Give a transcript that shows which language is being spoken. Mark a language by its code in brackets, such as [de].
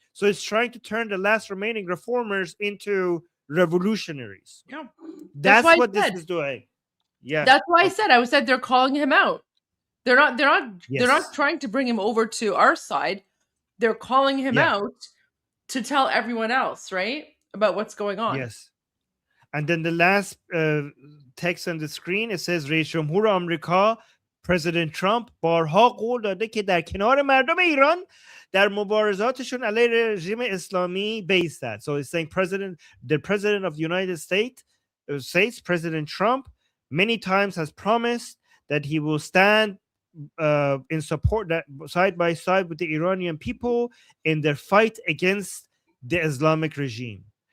[en] So it's trying to turn the last remaining reformers into revolutionaries. Yeah. That's what this is doing. Yeah. That's why I said they're calling him out. They're not trying to bring him over to our side. They're calling him out to tell everyone else, right? About what's going on. Yes. And then the last text on the screen, it says [fa] رئیس جمهور آمریکا President Trump بارها قول داده که در کنار مردم ایران در مبارزاتشون علیه رژیم اسلامی بایستد. [en] So it's saying the president of the United States, President Trump, many times has promised that he will stand in support, that side by side with the Iranian people in their fight against the Islamic regime.